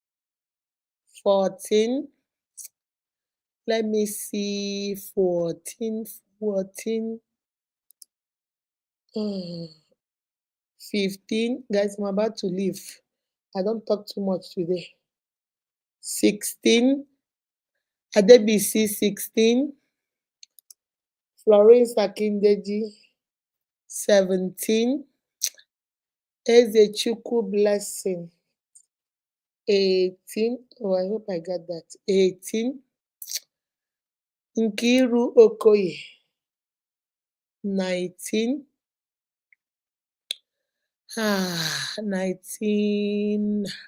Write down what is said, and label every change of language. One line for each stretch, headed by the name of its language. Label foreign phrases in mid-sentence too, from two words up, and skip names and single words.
English: 14. Let me see. 14. 15. Guys, I'm about to leave. I don't talk too much today. 16. Adebisi 16. Florence Akindeji 17. Ezechukwu Blessing 18. Oh, I hope I got that. 18. Nkiru Okoye 19. 19.